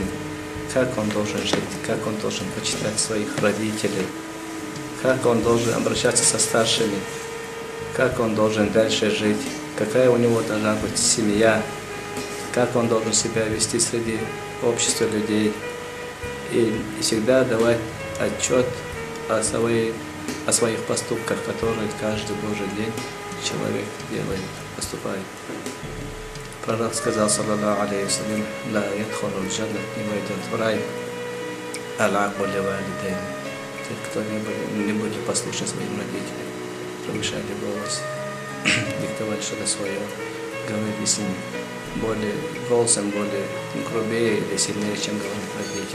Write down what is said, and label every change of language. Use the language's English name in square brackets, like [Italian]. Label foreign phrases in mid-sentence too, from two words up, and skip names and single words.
[Russian] как он должен жить, как он должен почитать своих родителей, как он должен обращаться со старшими, как он должен дальше жить, какая у него должна быть семья, как он должен себя вести среди общества людей и всегда давать отчет о своих поступках, которые каждый Божий день человек делает, поступает. Пророк сказал, [Arabic] صلى الله عليه وسلم لا يدخل الجنة, [Russian] не войдет в рай, [Arabic] العاق لوالدين». [Russian] Те, кто не будет послушен своим родителям, повышали голос, диктовали что-то свое, говорили с ним голосом более грубее или сильнее, чем говорят родители.